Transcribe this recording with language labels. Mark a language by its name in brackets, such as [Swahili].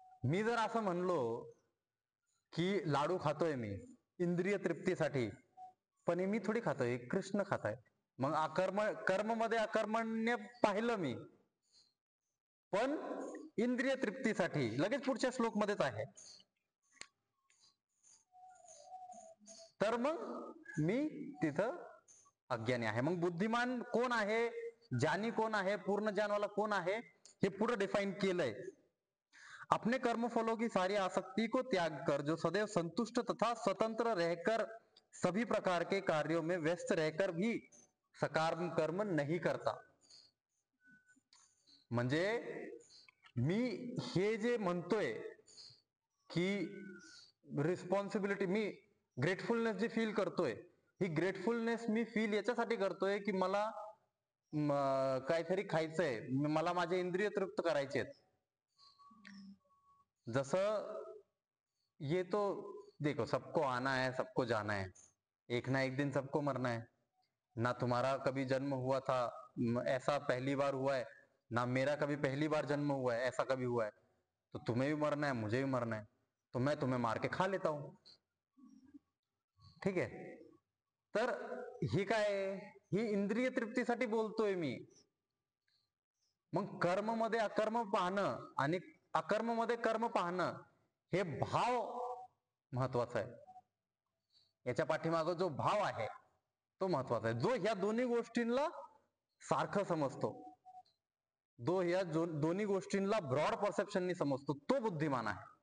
[Marathi] मी जर असं म्हणलो की लाडू खातोय मी इंद्रिय तृप्तीसाठी, पण मी थोडी खातोय, कृष्ण खाताय, मग कर्म मध्ये अकर्मण्य पाहिलं मी, पण इंद्रिय तृप्तीसाठी. लगेच पुढच्या श्लोक मध्येच आहे. तर मग मी तिथं अज्ञानी आहे. मग बुद्धिमान कोण आहे, ज्ञानी कोण आहे, पूर्ण ज्ञानवाला कोण आहे, हे पुढे डिफाइन केलंय. [Hindi] अपने कर्म फलों की सारी आसक्ति को त्याग कर जो सदैव संतुष्ट तथा स्वतंत्र रहकर सभी प्रकार के कार्यों में व्यस्त रहकर भी सकाम कर्म नहीं करता. [Marathi] म्हणजे मी हे जे म्हणतोय की रिस्पॉन्सिबिलिटी, मी ग्रेटफुलनेस जे फील करतोय, ही ग्रेटफुलनेस मी फील याच्यासाठी करतोय की मला काहीतरी खायचंय, मला माझे इंद्रिय तृप्त करायचे आहेत. [Hindi] जसं ये तो देखो, सबको आना है सबको जाना है, एक ना एक दिन सबको मरना है. ना तुम्हारा कभी जन्म हुआ था ऐसा पहली बार हुआ है, ना मेरा कभी पहली बार जन्म हुआ है ऐसा कभी हुआ है. तो तुम्हें भी मरना है, मुझे भी मरना है, तो मैं तुम्हें मार के खा लेता हूं. [Marathi] ठीक आहे. तर ही काय, ही इंद्रिय तृप्तीसाठी बोलतोय मी. मग कर्म मध्ये अकर्म पाहणं आणि अकर्म मध्ये कर्म पाहणं, हे भाव महत्वाचा आहे. याच्या पाठीमागे जो भाव आहे तो महत्वाचा आहे. जो ह्या दोन्ही गोष्टींना सारखं समजतो, जो ह्या दोन्ही गोष्टींना ब्रॉड परसेप्शननी समजतो, तो बुद्धिमान आहे.